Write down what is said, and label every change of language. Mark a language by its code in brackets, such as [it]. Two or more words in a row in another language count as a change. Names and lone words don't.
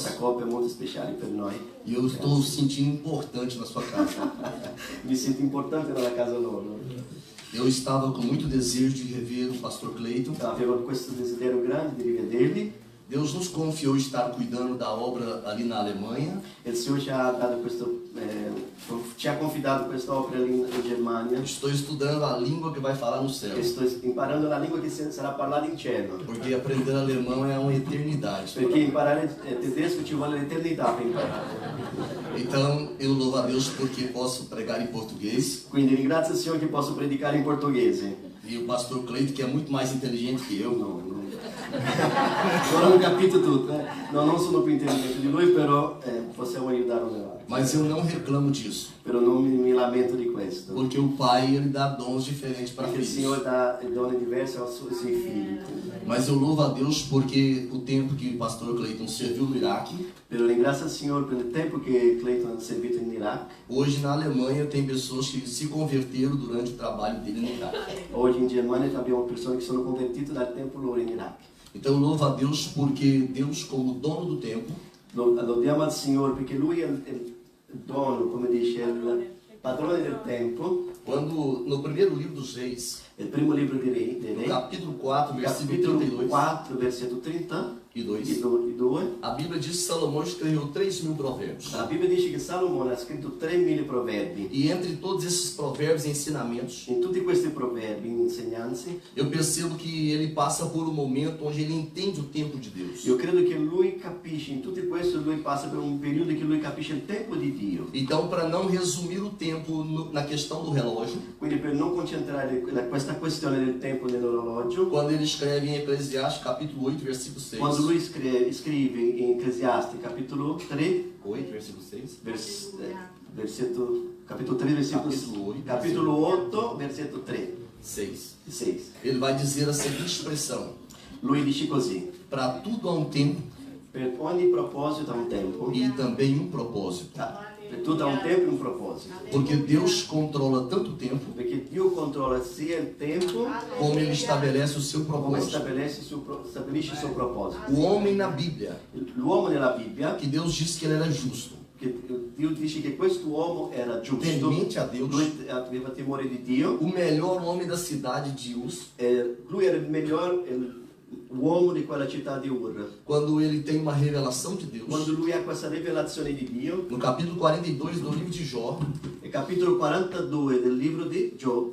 [it] Questa coppia è molto speciale per noi. [pt] E eu estou sentindo importante na sua casa. [it] Mi sento importante nella casa loro. [pt] Eu estava com muito desejo de rever o pastor Cleito. [it] Avevo questo desiderio grande di rivederli. [pt] Deus nos confiou estar cuidando da obra ali na Alemanha. [it] Il Signore ci ha dato ci ha confidato questa opera lì in Germania. [pt] Estou estudando a língua que vai falar no céu. [it] E sto imparando la lingua che sarà parlata in cielo. [pt] Porque aprender alemão é uma eternidade. [it] Perché imparare tedesco ci vuole l'eternità per imparare. [pt] Então eu louvo a Deus porque posso pregar em português. [it] Quindi ringrazio il Signore che posso predicare in portoghese. [pt] E o pastor Cleito, que é muito mais inteligente que eu, [it] Non ho capito tutto, non sono più intelligente di lui, però possiamo aiutare un altro. [pt] mas eu não reclamo disso. [it] Però non mi lamento di questo. [pt] Porque o Pai, ele dá dons diferentes para [it] Perché il [pt] filhos. [it] Signore dà doni diversi ai suoi figli. [pt] Mas eu louvo a Deus porque o tempo que o pastor Cleiton serviu no Iraque, [it] Però ringrazio il Signore per il tempo che Clayton ha servito in Iraq. [pt] hoje na Alemanha tem pessoas que se converteram durante o trabalho dele no Iraque. [it] Oggi in Germania abbiamo persone che sono convertite dal tempo loro in Iraq. [pt] Então eu louvo a Deus porque Deus, como dono do tempo, [it] Lodiamo al Signore perché Lui è il dono, come dice, il padrone del tempo. [pt] quando no primeiro livro dos Reis, [it] È il primo libro di [pt] no [it] Re, [pt] capítulo 4, versículo [it] capitolo 32 4, versetto 32, e 2, [pt] a Bíblia diz que Salomão escreveu 3.000 provérbios. [it] la Bibbia dice che Salomone ha scritto 3.000 proverbi. [pt] E entre todos esses provérbios e ensinamentos, [it] In tutti questi proverbi, insegnanze, [pt] eu percebo que ele passa por um momento onde ele entende o tempo de Deus. [it] io credo che lui capisce, in tutto questo lui passa per un periodo che lui capisce il tempo di Dio. [pt] Então, para não resumir o tempo na questão do relógio, [it] Quindi per non concentrare questa questione del tempo nell'orologio, [pt] quando ele escreve em Eclesiastes capítulo 8, versículo 6, [it] quando lui scrive in Ecclesiasti capitolo 3, [pt] 8, versículo 6, [it] capitolo 3, capitolo 8, versetto 3, 6, 6. [pt] ele vai dizer a seguinte expressão: [it] Lui dice così: [pt] para tudo há um tempo [it] per ogni proposito ha un tempo, [pt] e também um propósito. [it] per tutto ha un tempo e un proposito. [pt] Porque Deus controla tanto o tempo [it] Perché Dio controlla sia il tempo [pt] como ele estabelece o seu [it] come [pt] propósito. [it] stabilisce il suo proposito. [pt] O homem na Bíblia, [it] L'uomo nella Bibbia, [pt] que Deus disse que ele era justo, [it] che Dio dice che quest'uomo era giusto, [pt] temente a Deus, [it] lui aveva timore di Dio, [pt] o melhor homem da cidade de Uz, [it] lui era il miglior uomo di quella città di Ur. [pt] quando ele tem uma revelação de Deus. [it] Quando lui ha questa rivelazione di Dio, [pt] No capítulo 42 do livro de Jó, [it] nel capitolo 42 del libro di Giobbe,